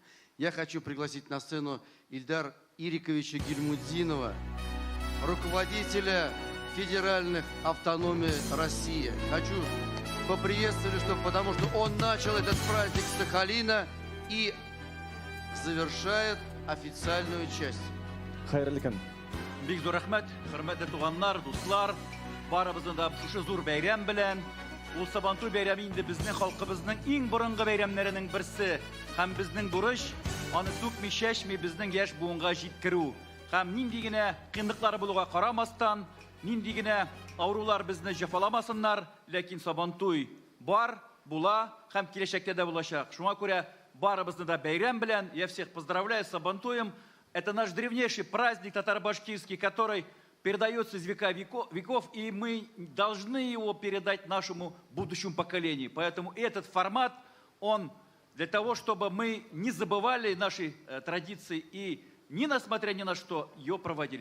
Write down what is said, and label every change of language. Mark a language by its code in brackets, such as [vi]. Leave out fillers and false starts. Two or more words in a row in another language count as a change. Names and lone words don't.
[ru] Я хочу пригласить на сцену Ильдара Ириковича Гильмуддинова, руководителя федеральных автономий России. Хочу поприветствовать, потому что он начал этот праздник с Сахалина и завершает официальную часть. [tt] Хайрликан. Бик зур рәхмәт, хөрмәтле туганнар, дуслар, барыбызны да шушы зур бәйрәм белән. Ул Сабантуй бәйрәме инде безнең халкыбызның иң борынгы бәйрәмнәренең берсе. Һәм безнең бурыч аны сүкми чәчми безнең яшь буынга җиткерү. Һәм нинди генә кыенлыклар булуга карамастан, нинди генә авырулар безне җәфаламасыннар, ләкин Сабантуй бар, була һәм киләчәктә дә булачак. Шуңа күрә барыбызны да бәйрәм белән. [ru] Я всех поздравляю с Сабантуем. Это наш древнейший праздник татаро-башкирский, который передается из века веков, и мы должны его передать нашему будущему поколению. Поэтому этот формат, он для того, чтобы мы не забывали наши традиции и несмотря ни на что ее проводили.